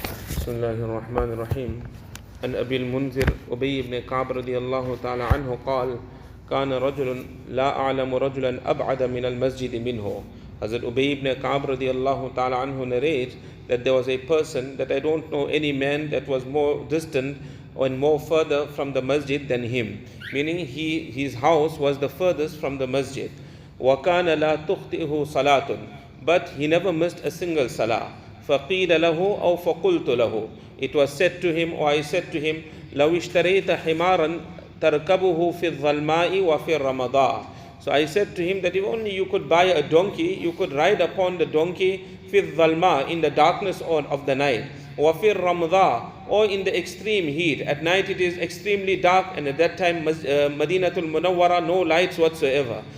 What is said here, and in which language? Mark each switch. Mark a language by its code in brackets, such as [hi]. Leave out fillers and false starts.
[ar] بسم الله الرحمن الرحيم عن أبي المنذر أبي بن كعب رضي الله تعالى عنه قال كان رجل لا أعلم رجلا أبعد من المسجد منه. [en] Hazrat Ubay ibn Ka'b radiallahu ta'ala anhu narrates that there was a person that I don't know any man that was more distant and more further from the masjid than him, meaning his house was the furthest from the masjid. [ar] وَكَانَ لَا تُخْطِئُهُ صَلَاتٌ, [en] but he never missed a single salah. [ar] فَقِيلَ لَهُ أَوْ فَقُلْتُ لَهُ, [en] it was said to him, or I said to him, [ar] لَوْ اشْتَرَيْتَ حِمَارًا تَرْكَبُهُ فِي الظَّلْمَاءِ وَفِي الرَّمَضَاءِ. [en] So I said to him that if only you could buy a donkey, you could ride upon the donkey [ar] فِي الظَّلْمَاءِ, [en] in the darkness of the night, [ar] وَفِي الرَّمَضَاءِ, [en] or in the extreme heat. At night it is extremely dark, and at that time Madinatul Munawwara, no lights whatsoever.